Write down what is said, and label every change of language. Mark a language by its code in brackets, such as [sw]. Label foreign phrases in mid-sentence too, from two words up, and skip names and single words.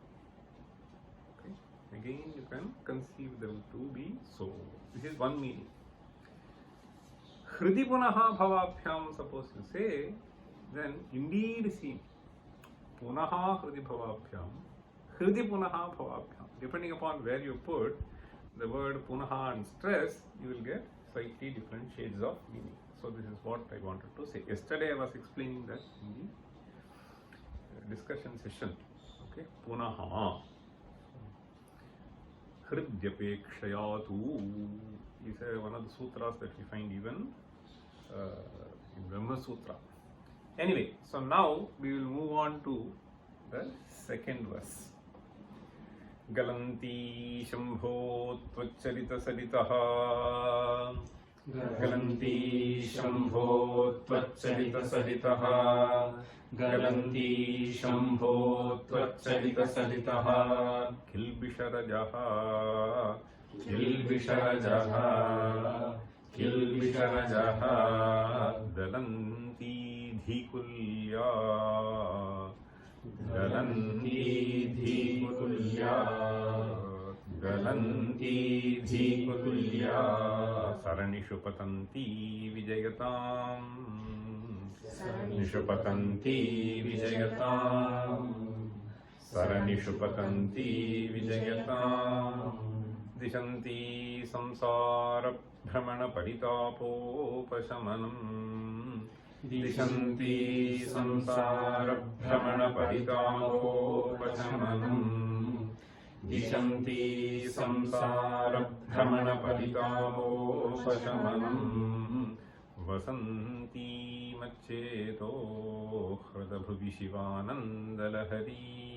[en] Okay? Again you can conceive them to be so. This is one meaning. [sa] Hridi punaha bhavabhyam, [en] suppose you say, then indeed see [sa] punaha hridi bhavabhyam, hridi punaha bhavabhyam. [en] Depending upon where you put the word punaha and stress, you will get slightly different shades of meaning. So this is what I wanted to say. Yesterday I was explaining that in the discussion session. Okay, [sa] punaha hridyapekshayatu [en] is one of the sutras that we find even in Brahma Sutra. Anyway, so now we will move on to the second verse. [sa] Galanti Shambho Tvacharita Saritaha Galanti Shambho Tvacharita Saritaha Galanti Shambho Tvacharita Saritaha Kilbisharajaha Kilbisharajaha Kilbisharajaha Dalanti Dhikulya Galanti Dhikutulya Galanti Dhikutulya Saranishu Patanti Vijayatam Saranishu Patanti Vijayatam Saranishu Patanti Vijayatam Dishanti Samsara Brahmana Paritapopashamanam Dishanti samsara bhramana paritapopashamanam Dishanti samsara bhramana paritapopashamanam Vasanti maccheto hridabhuvi Sivanandalahari